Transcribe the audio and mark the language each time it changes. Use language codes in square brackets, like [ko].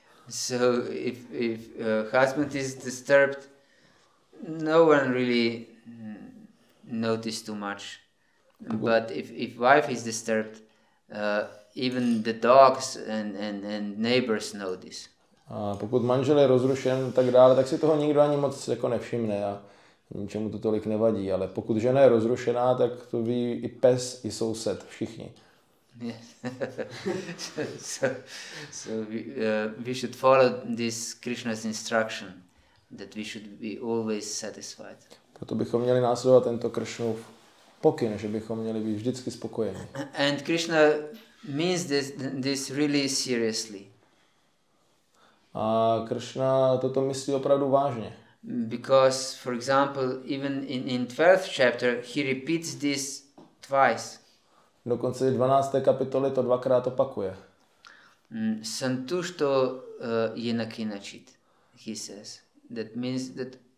[en] So if husband is disturbed, no one really notice too much. But if wife is disturbed, even the dogs and neighbors know this. [cs] A pokud manžel je rozrušen tak dále, tak si toho nikdo ani moc jako nevšimne a ničemu to tolik nevadí. Ale pokud žena je rozrušená, tak to ví i pes, i soused, všichni. [en] Yes. so we should follow this Krishna's instruction that we should be always satisfied. [cs] Proto bychom měli následovat tento Kršnův pokyn, že bychom měli být vždycky spokojeni. [en] And Krishna means this really seriously. [cs] A Kršna toto myslí opravdu vážně. [en] Because, for example, even in 12th chapter, he repeats this twice. [cs] Dokonce v 12. kapitole to dvakrát opakuje. [sa] Santushto yenakinachit, [en] he says. That means that